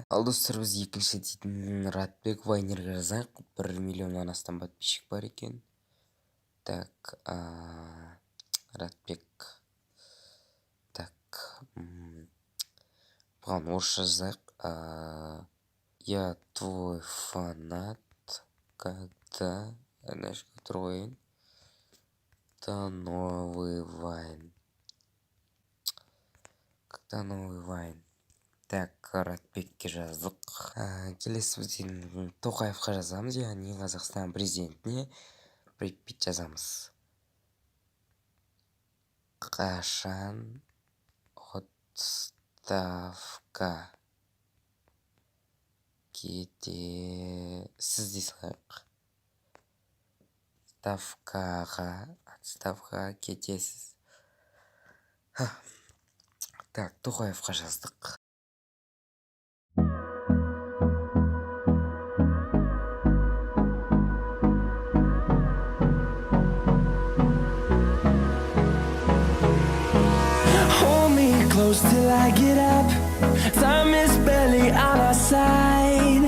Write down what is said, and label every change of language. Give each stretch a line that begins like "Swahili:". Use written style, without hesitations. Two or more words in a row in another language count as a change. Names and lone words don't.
Kazakh: Ал достар, біз екінші дейтін Ратбек Вайнерге жазайық. 1 миллионнан астам подписчик бар екен.
Russian: Так, Ратбек.
Kazakh: Так, бұған орысша жазайық.
Russian: Я твой фанат, когда...
Kazakh: Тұр қойын.
Russian: Когда новый вайн. Так,
Kazakh: Ратбекке жаздық. Келесі бізден ТОКАЕВқа жазамыз, яғни Қазақстан президентіне бит жазамыз. Қашан отставка кетесіз дей салайық. Отставкаға кетесіз. Так, ТОКАЕВқа жаздық.
English: Hold me close till I get up. Time is barely on our side.